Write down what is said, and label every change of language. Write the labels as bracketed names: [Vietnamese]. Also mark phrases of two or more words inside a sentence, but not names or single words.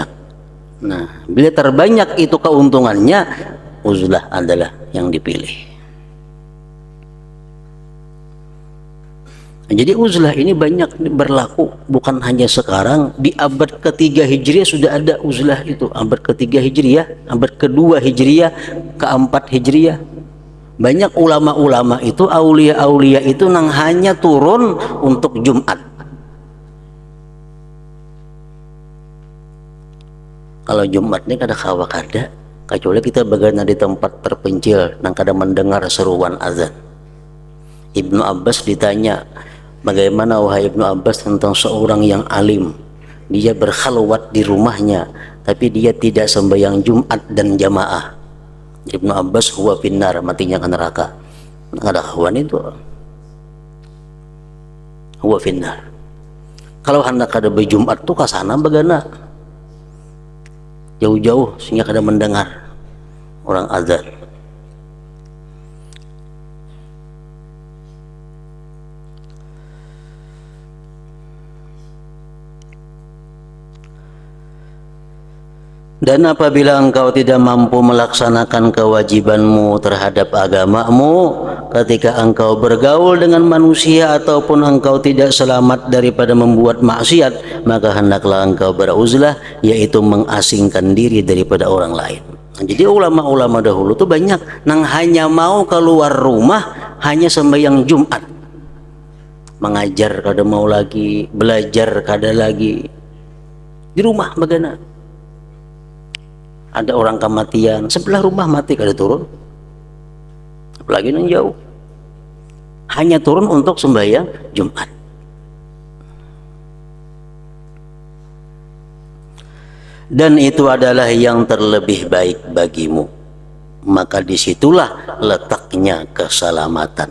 [Indonesian] Nah, bila terbanyak itu keuntungannya, uzlah adalah yang dipilih. Jadi uzlah ini banyak berlaku, bukan hanya sekarang. Di abad ketiga Hijriah sudah ada uzlah itu, abad ketiga Hijriah, abad kedua Hijriah, keempat Hijriah. [Banjar] Banyak ulama-ulama itu, aulia-aulia itu nang hanya turun untuk Jumat. Kalau Jumat ini kada kawa kada, kecuali kita berada di tempat terpencil nang kada mendengar seruan azan. [Indonesian] Ibnu Abbas ditanya, bagaimana wahai Ibnu Abbas tentang seorang yang alim, dia berkhalwat di rumahnya tapi dia tidak sembahyang Jumat dan jamaah. [Arabic] Ibnu Abbas, هو في النار, [Indonesian] matinya ke neraka. [Banjar] Ada kawan itu, [Arabic] هو في النار. [Banjar] Kalau hendak ada berjumat tuh kasana bagana jauh-jauh sehingga kada mendengar orang azan. [Indonesian] Dan apabila engkau tidak mampu melaksanakan kewajibanmu terhadap agamamu, ketika engkau bergaul dengan manusia ataupun engkau tidak selamat daripada membuat maksiat, maka hendaklah engkau beruzlah, yaitu mengasingkan diri daripada orang lain. [Banjar] Jadi ulama-ulama dahulu tuh banyak nang hanya mau keluar rumah hanya sembahyang Jumat, mengajar kada mau lagi, belajar kada lagi, di rumah bagana. Ada orang kematian sebelah rumah mati kada turun, [Indonesian] apalagi yang jauh, hanya turun untuk sembahyang Jumat. Dan itu adalah yang terlebih baik bagimu, maka disitulah letaknya keselamatan.